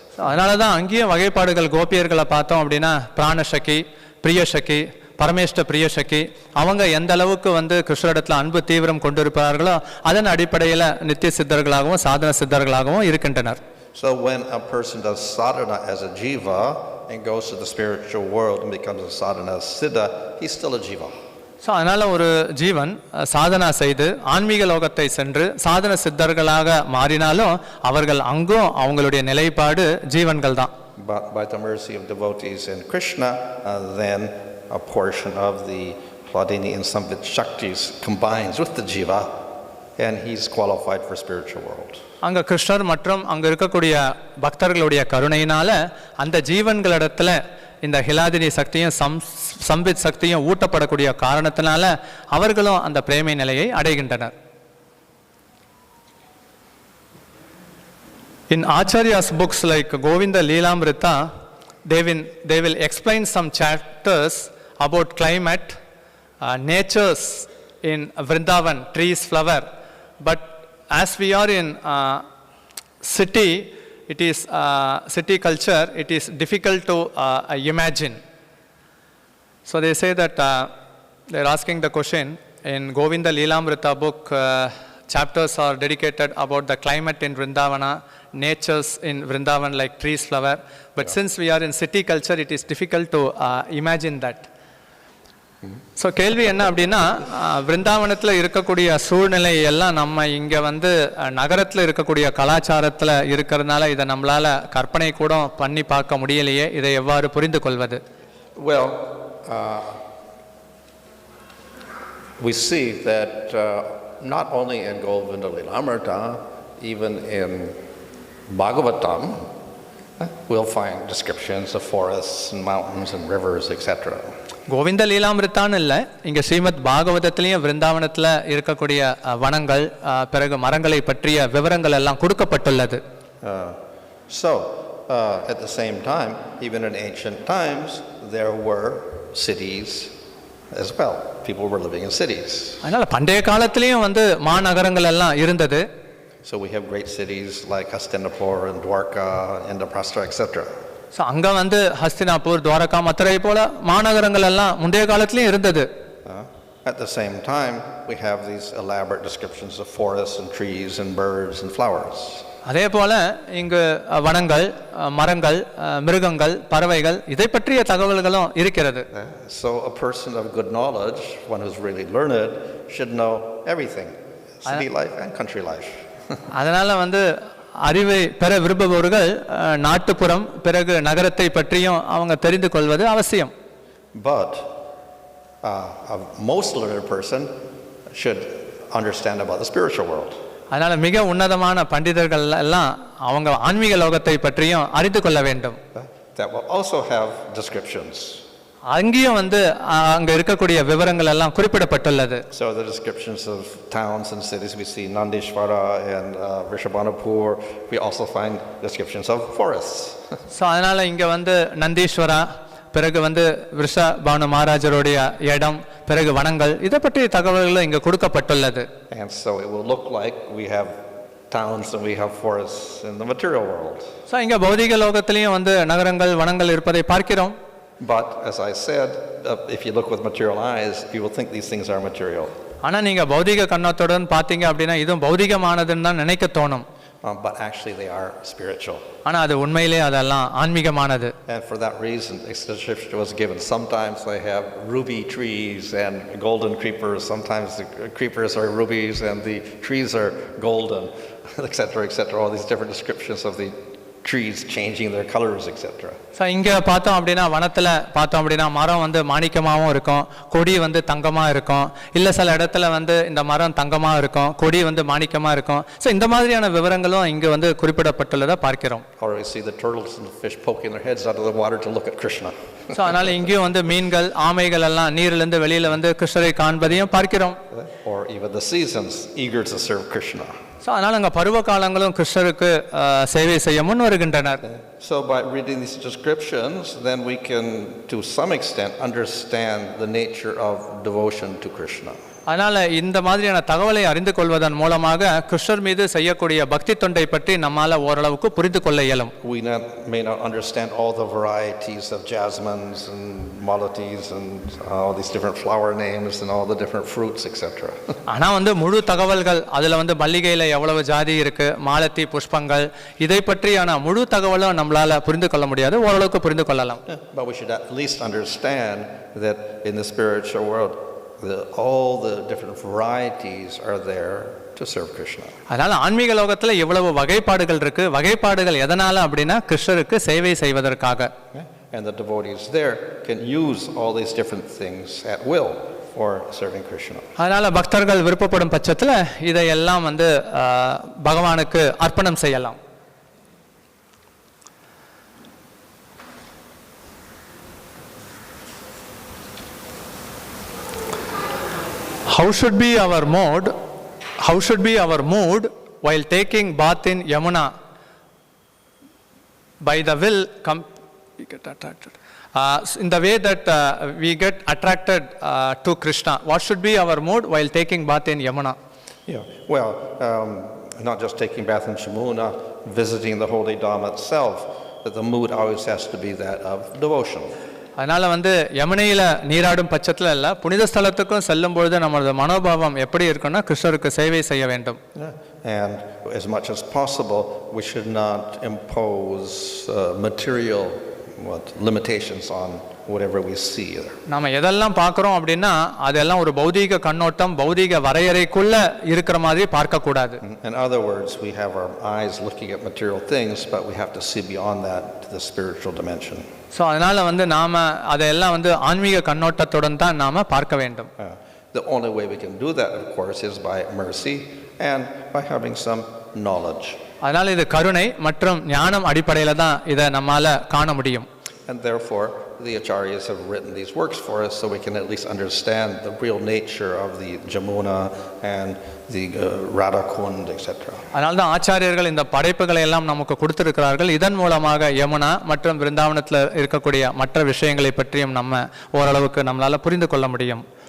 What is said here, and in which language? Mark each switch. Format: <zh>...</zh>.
<ta>அதனால தான் அங்கேயும் வகைப்பாடுகள் கோபியர்களை பார்த்தோம் அப்படின்னா பிராணசகி, பிரியசகி, பரமேஷ்ட பிரியசகி, அவங்க எந்த அளவுக்கு வந்து கிருஷ்ணரிடத்தில் அன்பு தீவிரம் கொண்டிருப்பார்களோ அதன் அடிப்படையில் நித்திய சித்தர்களாகவும் சாதன சித்தர்களாகவும் இருக்கின்றனர்.</ta> <en>So when a person does sadhana as a jiva and goes to the spiritual world and becomes a sadhana siddha, he's still a jiva.</en> <ta>So அதனால் ஒரு ஜீவன் சாதனா செய்து ஆன்மீக லோகத்தை சென்று சாதன சித்தர்களாக மாறினாலும் அவர்கள் அங்கும் அவங்களுடைய நிலைப்பாடு ஜீவன்கள் தான்.</ta> <en>But by the mercy of devotees in Krishna, then a portion of the Hladini and Samvit Shaktis combines with the jiva and he's qualified for spiritual world.</en> <ta>அங்கே கிருஷ்ணர் மற்றும் அங்கே இருக்கக்கூடிய பக்தர்களுடைய கருணையினால அந்த ஜீவன்களிடத்துல இந்த ஹிலாதினி சக்தியும் சம்பித் சக்தியும் ஊட்டப்படக்கூடிய காரணத்தினால அவர்களும் அந்த பிரேமை நிலையை அடைகின்றனர்.</ta> <en>In Acharya's books like Govinda Leelamrita, they will explain some chapters about climate, natures in Vrindavan, trees, flower. But as we are in city, it is city culture, it is difficult to imagine. So they say that they are asking the question in Govinda Leelamrita book, chapters are dedicated about the climate in Vrindavana, natures in Vrindavan like trees, flower. But since we are in city culture, it is difficult to imagine that.</en> <ta>So கேள்வி என்ன அப்படின்னா, விருந்தாவனத்தில் இருக்கக்கூடிய சூழ்நிலை எல்லாம் நம்ம இங்கே வந்து நகரத்தில் இருக்கக்கூடிய கலாச்சாரத்தில் இருக்கிறதுனால இதை நம்மளால் கற்பனை கூட பண்ணி பார்க்க முடியலையே, இதை எவ்வாறு புரிந்து கொள்வது?</ta> <en>Well, we see that not only in Govinda Leelamrita, even in Bhagavatam, we'll find descriptions of forests and mountains and rivers, etc.</en> <ta>Govind லீலாமிருத்தான்னு இல்லை, இங்கே ஸ்ரீமத் பாகவதத்திலையும் விருந்தாவனத்தில் இருக்கக்கூடிய வனங்கள் பிறகு மரங்களை பற்றிய விவரங்கள் எல்லாம் கொடுக்கப்பட்டுள்ளது.</ta> <en>So at the same time, even in ancient times, there were cities as well. People were living in cities.</en> <ta>அதனால் பண்டைய காலத்திலையும் வந்து மாநகரங்கள் எல்லாம் இருந்தது.</ta> <en>So we have great cities like Hastinapur and Dwarka, Indraprastha, etc.</en> <ta>So அங்கே வந்து ஹஸ்தினாப்பூர், துவாரகா, மதுரை போல மாநகரங்கள் எல்லாம் முந்தைய காலத்திலையும் இருந்தது.</ta> <en>At the same time, we have these elaborate descriptions of forests and trees and birds and flowers.</en> <ta>அதே போல இங்கு வனங்கள், மரங்கள், மிருகங்கள், பறவைகள் இதை பற்றிய தகவல்களும் இருக்கிறது.</ta> <en>So a person of good knowledge, one who's really learned, should know everything, city life and country life.</en> <ta>அதனால வந்து அறிவை பெற விரும்புபவர்கள் நாட்டுப்புறம் பிறகு நகரத்தை பற்றியும் அவங்க தெரிந்து கொள்வது அவசியம்.</ta> <en>But a most learned person should understand about the spiritual world.</en> <ta>அதனால மிக உன்னதமான பண்டிதர்கள் எல்லாம் அவங்க ஆன்மீக லோகத்தை பற்றியும் அறிந்து கொள்ள வேண்டும்.</ta> <en>That will also have descriptions.</en> <ta>அங்கேயும் வந்து அங்க இருக்கக்கூடிய விவரங்கள் எல்லாம் குறிப்பிடப்பட்டுள்ளது.</ta> <en>So the descriptions of towns and cities, we see Nandishvara and Vrishabhanapur. We also find descriptions of forests.</en> <ta>So அதனால இங்க வந்து நந்தீஸ்வரா, பிறகு வந்து விருஷபானு மகாராஜருடைய இடம், பிறகு வனங்கள், இதை பற்றிய தகவல்கள் இங்க கொடுக்கப்பட்டுள்ளது.</ta> <en>And so it will look like we have towns and we have forests in the material world.</en> <ta>So இங்க பௌதிக லோகத்திலையும் வந்து நகரங்கள், வனங்கள் இருப்பதை பார்க்கிறோம்.</ta> <en>But as I said, if you look with material eyes, you will think these things are material.</en> <ta>ஆனால் நீங்கள் பௌதிக கண்ணோத்துடன் பார்த்தீங்க அப்படின்னா இதுவும் பௌதிகமானதுன்னு தான் நினைக்க தோணும்.</ta> <en>But actually they are spiritual.</en> <ta>ஆனால் அது உண்மையிலே அதெல்லாம் ஆன்மீகமானது.</ta> <en>And for that reason, description was given. Sometimes they have ruby trees and golden creepers. Sometimes the creepers are rubies and the trees are golden, etc., etc. All these different descriptions of the trees changing their colors, etc.</en> <ta>So இங்கே பார்த்தோம் அப்படின்னா வனத்தில் பார்த்தோம் அப்படின்னா மரம் வந்து மாணிக்கமாகவும் இருக்கும், கொடி வந்து தங்கமாக இருக்கும், இல்லை சில இடத்துல வந்து இந்த மரம் தங்கமாக இருக்கும், கொடி வந்து மாணிக்கமாக இருக்கும். ஸோ இந்த மாதிரியான விவரங்களும் இங்கே வந்து குறிப்பிடப்பட்டுள்ளதை பார்க்கிறோம்.</ta> <en>Or we see the turtles and the fish poking their heads out of the water to look at Krishna.</en> <ta>So அதனால் இங்கேயும் வந்து மீன்கள் ஆமைகள் எல்லாம் நீரிலிருந்து வெளியில் வந்து கிருஷ்ணரை காண்பதையும் பார்க்கிறோம்.</ta> <en>Or even the seasons eager to serve Krishna.</en> <ta>So அதனால் அங்கே பருவ காலங்களும் கிருஷ்ணருக்கு சேவை செய்ய முன் வருகின்றனர்.</ta> <en>So by reading these descriptions, then we can to some extent understand the nature of devotion to Krishna.</en> <ta>அதனால் இந்த மாதிரியான தகவலை அறிந்து கொள்வதன் மூலமாக கிருஷ்ணர் மீது செய்யக்கூடிய பக்தி தொண்டை பற்றி நம்மால் ஓரளவுக்கு புரிந்து கொள்ள இயலும்.</ta> <en>We may not understand all the varieties of jasmines and malatis and all these different flower names and all the different fruits, etc.</en> <ta>ஆனால் வந்து முழு தகவல்கள் அதில் வந்து மல்லிகையில் எவ்வளவு ஜாதி இருக்கு, மாலத்தி புஷ்பங்கள், இதை பற்றியான முழு தகவலும் நம்மளால் புரிந்து கொள்ள முடியாது, ஓரளவுக்கு புரிந்து கொள்ளலாம்.</ta> <en>But we should at least understand that in the spiritual world all the different varieties are there to serve Krishna.</en> <ta>அதனால ஆன்மீக லோகத்துல எவ்வளவு வகைப்பாடுகள் இருக்கு, வகைப்பாடுகள் எதனால அப்படின்னா கிருஷ்ணருக்கு சேவை செய்வதற்காக.</ta> <en>And the devotees there can use all these different things at will for serving Krishna.</en> <ta>அதனால பக்தர்கள் விருப்பப்படும் பட்சத்துல இதையெல்லாம் வந்து பகவானுக்கு அர்ப்பணம் செய்யலாம்.</ta> <en>How should be our mood? How should be our mood while taking bath in Yamuna? By the will, we get attracted. In the way that we get attracted to Krishna. What should be our mood while taking bath in Yamuna? Yeah. Well, not just taking bath in Yamuna, visiting the holy Dham itself, but the mood always has to be that of devotion.</en> <ta>அதனால் வந்து யமுனையில் நீராடும் பட்சத்தில் இல்லை, புனித ஸ்தலத்துக்கும் செல்லும் பொழுது நம்மளோட மனோபாவம் எப்படி இருக்குன்னா கிருஷ்ணருக்கு சேவை செய்ய வேண்டும்.</ta> <en>And as much as possible, we should not impose material limitations on whatever we see there.</en> <ta>நாம எதெல்லாம் பார்க்குறோம் அப்படின்னா அதெல்லாம் ஒரு பௌதீக கண்ணோட்டம், பௌதீக வரையறைக்குள்ள இருக்கிற மாதிரி பார்க்க கூடாது.</ta> <en>In other words, we have our eyes looking at material things, but we have to see beyond that to the spiritual dimension.</en> <ta>So அதனால் வந்து நாம் அதையெல்லாம் வந்து ஆன்மீக கண்ணோட்டத்துடன் தான் நாம் பார்க்க வேண்டும்.</ta> <en>The only way we can do that, of course, is by mercy and by having some knowledge.</en> <ta>அதனால் இது கருணை மற்றும் ஞானம் அடிப்படையில் தான் இதை நம்மால் காண முடியும்.</ta> <en>And therefore, the acharyas have written these works for us so we can at least understand the real nature of the Jamuna and the Radha Kund, etc.</en> <ta>அதனால தான் ஆச்சாரியர்கள் இந்த படைப்புகளை எல்லாம் நமக்கு கொடுத்திருக்கிறார்கள். இதன் மூலமாக யமுனா மற்றும் விருந்தாவனத்தில் இருக்கக்கூடிய மற்ற விஷயங்களை பற்றியும் நம்ம ஓரளவுக்கு நம்மளால புரிந்து கொள்ள முடியும்.</ta>